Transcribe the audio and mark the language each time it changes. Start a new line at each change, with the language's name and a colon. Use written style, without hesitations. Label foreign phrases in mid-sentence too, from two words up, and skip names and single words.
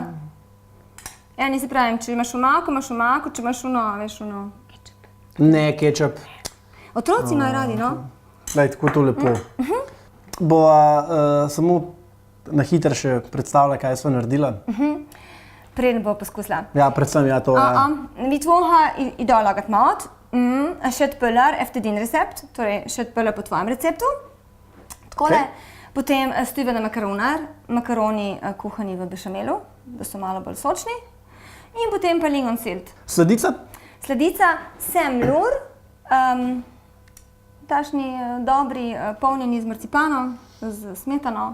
Slovenian: Ja, nisi pravim, če imaš omako, če imaš veš, Ne, kečap. Otroci imajo radi, no? Glej, tako to lepo. Bova samo na hitro še predstavila, kaj sva naredila. Preden bo poskusila. Ja, predvsem ja to.
Swedish: Vi två har idag lagat mat. Köttbullar efter din recept,
Slovenian: torej köttbullar på tvojem receptu. Takole. Potem stuvene makaroni kuhani v bešamelu, da so malo bolj sočni. In potem pa lingonsilt. Sladica? Sladica semlur, tašni dobri, polnjeni z marcipanom, z smetano.